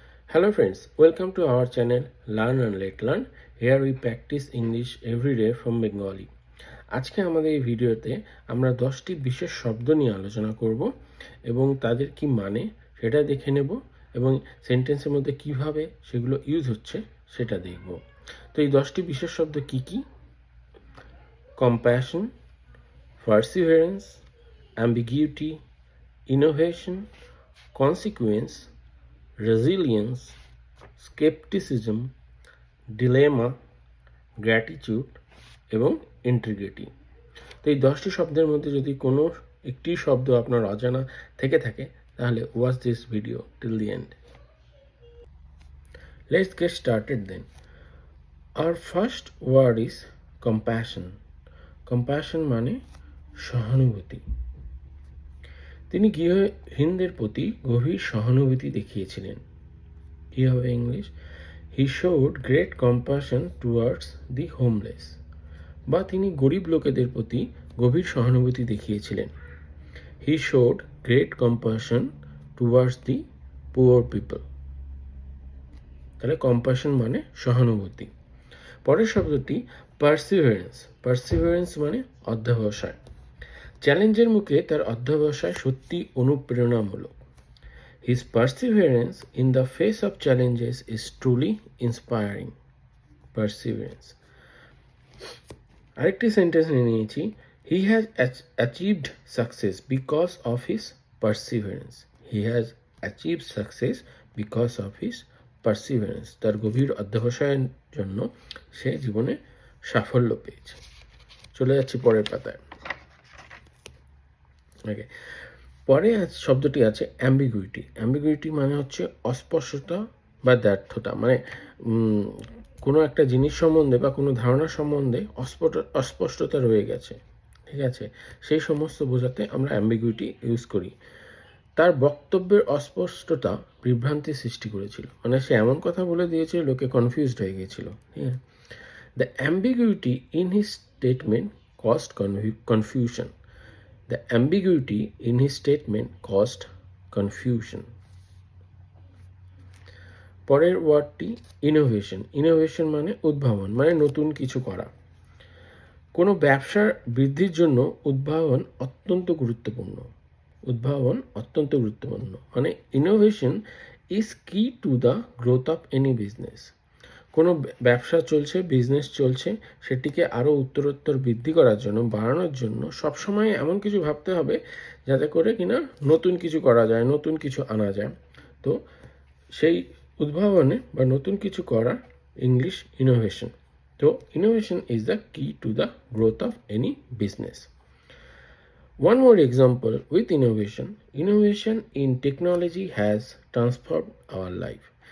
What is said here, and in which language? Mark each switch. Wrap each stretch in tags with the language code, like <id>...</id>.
<en>Hello friends, welcome to our channel Learn and Let Learn. Here we practice English every day from Bengali.</en> <bn>আজকে আমাদের এই ভিডিওতে আমরা 10টি বিশেষ শব্দ নিয়ে আলোচনা করব এবং তাদের কি মানে সেটা দেখে নেব এবং সেন্টেন্সের মধ্যে কিভাবে সেগুলো ইউজ হচ্ছে সেটা দেখব। তো এই 10টি বিশেষ শব্দ কি কি? Compassion, Perseverance, অ্যাম্বিগিউটি, innovation, consequence, resilience, skepticism, dilemma, gratitude এবং integrity। তো এই 10টি শব্দের মধ্যে যদি কোনো একটি শব্দ আপনার অজানা থেকে থাকে তাহলে</bn> <en>Watch this video till the end. Let's get started then. Our first word is compassion.</en> <bn>Compassion মানে সহানুভূতি। তিনি গৃহহীনদের প্রতি গভীর সহানুভূতি দেখিয়েছিলেন। কি হবে English?</bn> <en>He showed great compassion towards the homeless.</en> <bn>বা তিনি গরিব লোকেদের প্রতি গভীর সহানুভূতি দেখিয়েছিলেন।</bn> <en>He showed great compassion towards the poor people.</en> <bn>তাহলে কম্প্যাশন মানে সহানুভূতি। পরের শব্দটি পারসিভারেন্স। পারসিভারেন্স মানে অধ্যবসায়। চ্যালেঞ্জের মুখে তার অধ্যবসায় সত্যি অনুপ্রেরণামূলক।</bn> <en>His perseverance in the face of challenges is truly inspiring. Perseverance.</en> <bn>আরেকটি সেন্টেন্স নিয়েছি,</bn> <en>he has achieved success because of his perseverance. He has achieved success because of his perseverance.</en> <bn>তার গভীর অধ্যবসায়ের জন্য সে জীবনে সাফল্য পেয়েছে। চলে যাচ্ছি পরের পাতায়। ওকে, পরে শব্দটি আছে অ্যাম্বিগুইটি। অ্যাম্বিগুইটি মানে হচ্ছে অস্পষ্টতা বা ব্যর্থতা, মানে কোনো একটা জিনিস সম্বন্ধে বা কোনো ধারণা সম্বন্ধে অস্পষ্টতা রয়ে গেছে, ঠিক আছে, সেই সমস্ত বোঝাতে আমরা অ্যাম্বিগুইটি ইউজ করি। তার বক্তব্যের অস্পষ্টতা বিভ্রান্তি সৃষ্টি করেছিল, মানে সে এমন কথা বলে দিয়েছিল লোকে কনফিউজড হয়ে গিয়েছিল। ঠিক আছে,</bn> <en>The ambiguity in his statement caused confusion. The ambiguity in his statement caused confusion.</en> <bn>পরের ওয়ার্ডটি ইনোভেশন। ইনোভেশন মানে উদ্ভাবন, মানে নতুন কিছু করা। কোনো ব্যবসার বৃদ্ধির জন্য উদ্ভাবন অত্যন্ত গুরুত্বপূর্ণ। উদ্ভাবন অত্যন্ত গুরুত্বপূর্ণ মানে</bn> <en>Innovation is key to the growth of any business.</en> <bn>কোনো ব্যবসা চলছে, বিজনেস চলছে, সেটিকে আরও উত্তরোত্তর বৃদ্ধি করার জন্য, বাড়ানোর জন্য সবসময় এমন কিছু ভাবতে হবে যাতে করে কিনা নতুন কিছু করা যায়, নতুন কিছু আনা যায়। তো সেই উদ্ভাবনে বা নতুন কিছু করার ইংলিশ ইনোভেশন।</bn> <en>তো innovation is the key to the growth of any business. One more example with innovation. Innovation in technology has transformed our life.</en>